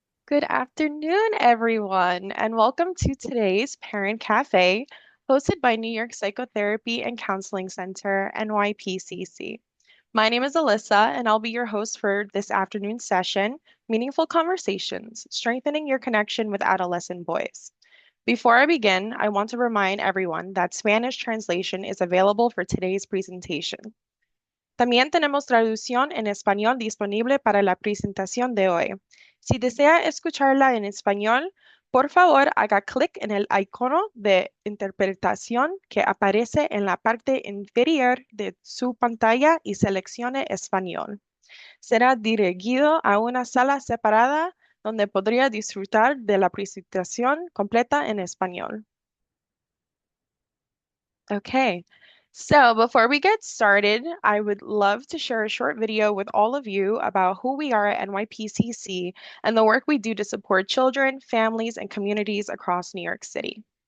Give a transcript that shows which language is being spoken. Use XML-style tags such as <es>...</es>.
<en>Good afternoon, everyone, and welcome to today's Parent Cafe, hosted by New York Psychotherapy and Counseling Center, NYPCC. My name is Alyssa, and I'll be your host for this afternoon's session, Meaningful Conversations, Strengthening Your Connection with Adolescent Boys. Before I begin, I want to remind everyone that Spanish translation is available for today's presentation.</en> <es>También tenemos traducción en español disponible para la presentación de hoy. Si desea escucharla en español, por favor haga clic en el icono de interpretación que aparece en la parte inferior de su pantalla y seleccione español. Será dirigido a una sala separada donde podría disfrutar de la presentación completa en español.</es> <en>Okay, so before we get started, I would love to share a short video with all of you about who we are at NYPCC and the work we do to support children, families, and communities across New York City.</en>